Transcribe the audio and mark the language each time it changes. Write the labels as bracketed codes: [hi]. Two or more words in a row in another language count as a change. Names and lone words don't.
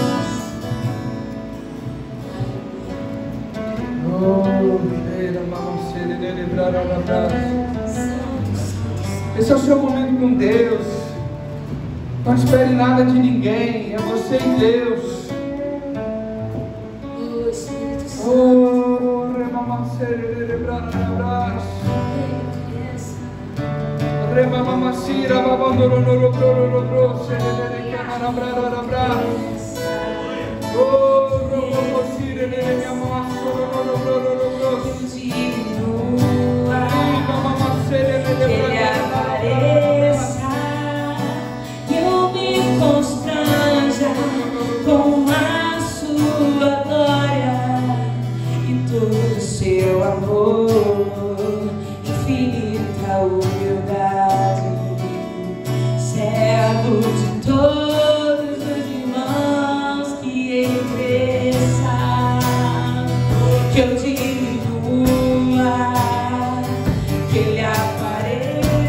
[pt] Esse é o seu momento com Deus. Não espere nada de ninguém, é você e Deus. Oh, remamacere de brarabras. Remamacira babandoro no pro de camarabrarabras. Oh, remamacire de amasso no pro. Remamacere de constranja com a sua glória e todo o seu amor, infinita humildade, servo de todos os irmãos, que ele cresça, que eu diminua, que ele apareça,